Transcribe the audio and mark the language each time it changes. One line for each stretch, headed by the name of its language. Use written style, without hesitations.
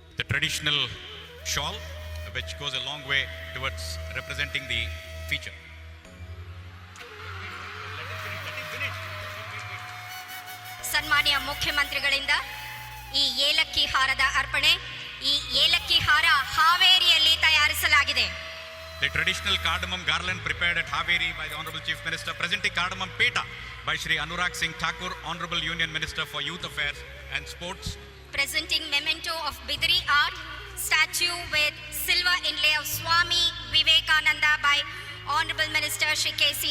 English: traditional shawl, which goes a long way towards representing the feature.
Kannada: ಸನ್ಮಾನ್ಯ ಮುಖ್ಯಮಂತ್ರಿಗಳಿಂದ ಈ ಏಲಕ್ಕಿ ಹಾರದ ಅರ್ಪಣೆ. ಈ ಏಲಕ್ಕಿ ಹಾರ ಹಾವೇರಿಯಲ್ಲಿ ತಯಾರಿಸಲಾಗಿದೆ.
English: The traditional cardamom garland prepared at Haveri by the Honorable Chief Minister, presenting cardamom peta by Shri Anurag Singh Thakur, Honorable Union Minister for Youth Affairs and Sports. Presenting memento of Bidri art statue with silver inlay of Swami Vivekananda by Honorable Minister Shri K.C.